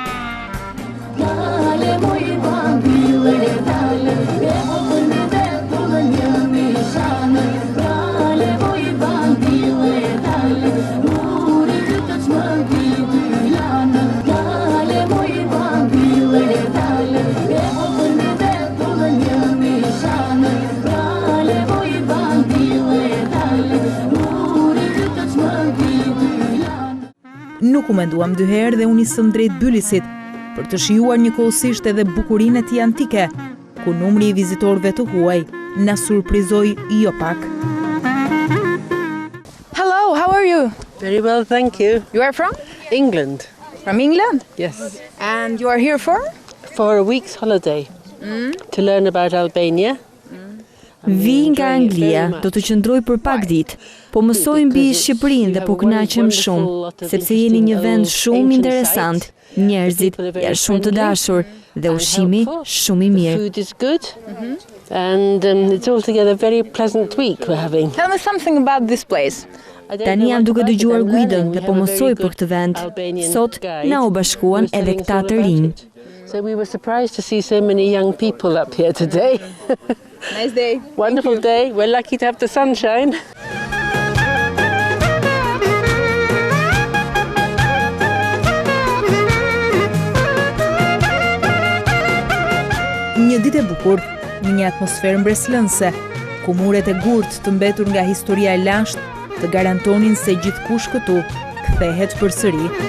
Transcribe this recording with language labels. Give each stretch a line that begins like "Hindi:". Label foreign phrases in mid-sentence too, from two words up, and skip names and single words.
Albanian: Nuk u menduam dy herë dhe unë nisëm drejt Bylisit për të shijuar njëkohësisht edhe bukurinë e tij antike, ku numri i vizitorëve të huaj na surprizoi jo pak.
English: Hello, how are you? Very well, thank you. You are from? England, From England? yes. And you are here for? For a week's holiday to learn about Albania.
Albanian: Vi nga Anglia, do të qëndroj për pak ditë, po mësoj mbi Shqipërinë dhe po kënaqem shumë, sepse jeni një vend shumë interesant, njerëzit janë shumë të dashur dhe ushqimi shumë i mirë.
English: Food is good, and it's altogether a very pleasant week we're having. Tell me something about this place.
Albanian: Tani jam duke dëgjuar guidën dhe po mësoj për këtë vend. Sot na u bashkuan edhe këta të rinj.
English: So we were surprised to see so many young people up here today. Nice day. Wonderful day. We're lucky to have the sunshine.
Albanian: Një ditë e bukur, në një atmosferë mbreslënse, ku muret e gurtë të mbetur nga historia e lashtë të garantonin se gjithkush këtu kthehet përsëri.